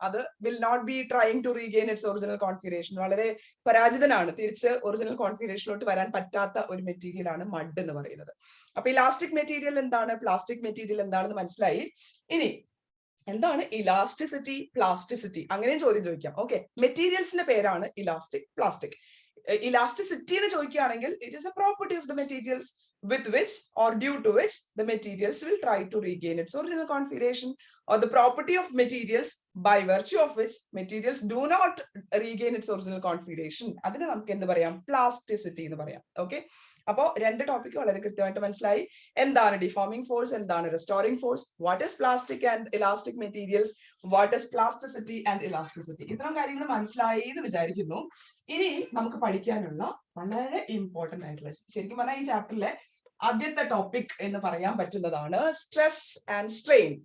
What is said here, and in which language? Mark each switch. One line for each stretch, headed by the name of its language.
English: അത് will not be trying to regain its original configuration.
Malayalam: വളരെ പരാജിതനാണ്, തിരിച്ച് ഒറിജിനൽ കോൺഫിഗറേഷനിലോട്ട് വരാൻ പറ്റാത്ത ഒരു മെറ്റീരിയൽ ആണ് മഡ് എന്ന് പറയുന്നത്. അപ്പൊ ഇലാസ്റ്റിക് മെറ്റീരിയൽ എന്താണ്, പ്ലാസ്റ്റിക് മെറ്റീരിയൽ എന്താണെന്ന് മനസ്സിലായി. ഇനി എന്താണ് ഇലാസ്റ്റിസിറ്റി, പ്ലാസ്റ്റിസിറ്റി? അങ്ങനെയും ചോദ്യം ചോദിക്കാം. ഓക്കെ, മെറ്റീരിയൽസിന്റെ പേരാണ് ഇലാസ്റ്റിക്, പ്ലാസ്റ്റിക്.
English: Elasticity
Malayalam: എന്ന് ചോദിക്കുകയാണെങ്കിൽ
English: it is a property of the materials with which or due to which the materials will try to regain its original configuration, or the property of materials by virtue of which materials do not regain its original configuration.
Malayalam: അതിനെ നമുക്ക് എന്ത് പറയാം? Plasticity എന്ന് പറയാം. Okay, അപ്പോ രണ്ട് topic വളരെ കൃത്യമായിട്ട് മനസ്സിലായി. എന്താണ് ഡിഫോമിംഗ് ഫോഴ്സ്, എന്താണ് restoring force,
English: What is plastic and elastic materials, what is plasticity and elasticity.
Malayalam: ഇത്തരം കാര്യങ്ങൾ മനസ്സിലായി എന്ന് വിചാരിക്കുന്നു. ഇനി നമുക്ക് പഠിക്കാനുള്ള വളരെ ഇമ്പോർട്ടന്റ് ആയിട്ടുള്ള, ശരിക്കും പറഞ്ഞാൽ ഈ ചാപ്റ്ററിലെ ആദ്യത്തെ ടോപ്പിക് എന്ന് പറയാൻ പറ്റുന്നതാണ് സ്ട്രെസ് ആൻഡ് സ്ട്രെയിൻ.